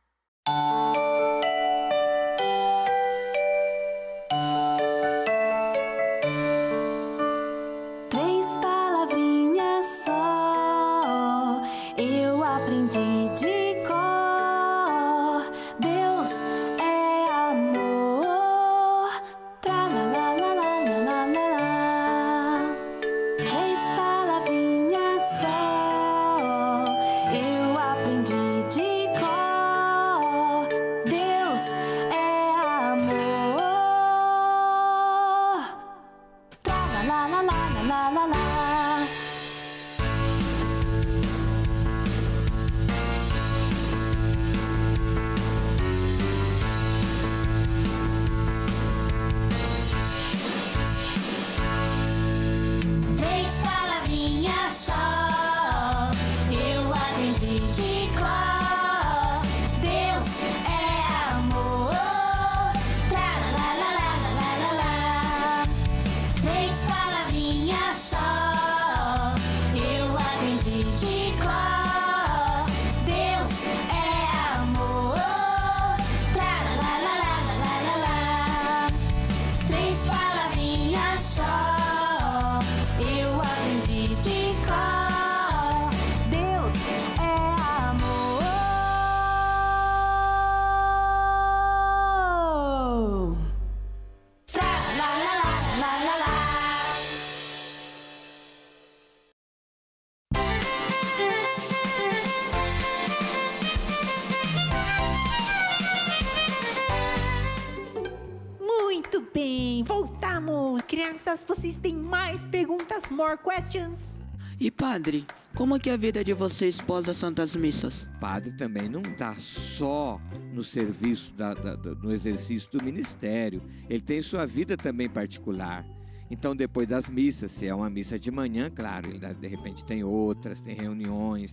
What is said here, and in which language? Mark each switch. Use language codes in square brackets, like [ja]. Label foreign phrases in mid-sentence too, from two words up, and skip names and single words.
[pt] Três palavrinhas só, eu aprendi de cor. Deus é amor. Tra la la la la la la la. Três palavrinhas só, eu aprendi de cor. Deus é amor. Tra la la la la la la la. Três palavrinhas só, eu aprendi de cor. Deus é amor. Tra la la la la la la la. Três palavrinhas só, eu aprendi de cor. Deus é amor. Tra la la la la la la la. Três palavrinhas só, eu aprendi de cor. Deus é amor. Tra la la la la la la. Muito bem, voltamos! Crianças, vocês têm mais perguntas? [en] More questions? [pt] E padre, como é que é a vida de vocês pós as Santas Missas? O padre também não está só no serviço, no exercício do ministério. Ele tem sua vida também particular. Então, depois das missas, se é uma missa de manhã, claro, ele de repente tem outras, tem reuniões.